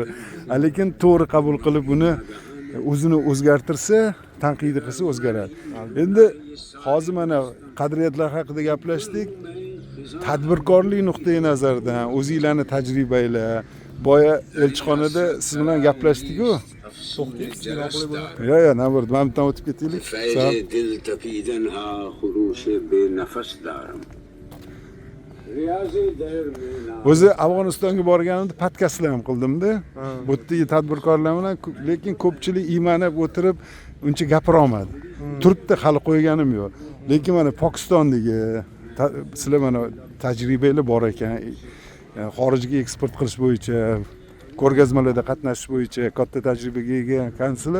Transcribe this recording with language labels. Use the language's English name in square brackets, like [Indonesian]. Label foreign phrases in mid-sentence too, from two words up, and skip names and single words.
[Uzbek] Lekin to'g'ri qabul qilib uni o'zini o'zgartirsa, tanqidiy qilsa o'zgaradi. Endi hozir mana qadriyatlar haqida gaplashdik. Tadbirkorlik nuqtai nazaridan o'zingizlarning tajribanglar, boya elchixonada siz bilan gaplashdik-ku. Yo'q, navbat men bilan o'tib ketaylik. [Persian] دل تپیدنها خروش به نفس دارم ریاضی در مینا [Uzbek] O'zi Afg'onistonga borganimda podkastlar ham qildim-da. Bu yerdagi tadbirkorlar bilan, lekin ko'pchilik iymanib o'tirib uncha gapira olmadi. Turibdi, hali qo'yganim yo'q. Lekin mana Pokistondagi sizlar mana tajribanglar bor ekan. Xorijga eksport qilish bo'yicha, ko'rgazmalarda qatnashish bo'yicha katta tajribaga ega ekansizlar.